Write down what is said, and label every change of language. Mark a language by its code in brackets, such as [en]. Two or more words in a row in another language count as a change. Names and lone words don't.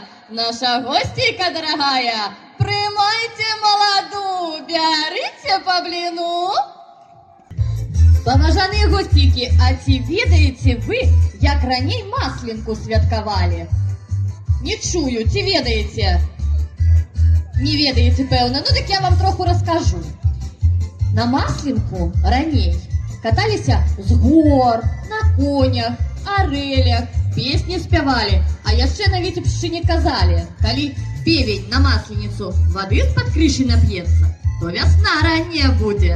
[uk] Наша гостейка дорогая, приймайте молоду, бярите по блину. Поважані гостіки, а ці ведаєте ви, як раней Масленку святкували? Не чую, ці ведаєте? Не ведаєте, певно, ну так я вам трохи розкажу. [be] На Масленку раней [uk] каталися з гор, на конях, орелях, [be] песні спявали, а яшчэ на Віцебшчыне казали, калі певень на Масленицу воды з-пад крыши нап'ецца, то вясна ранняя будзе.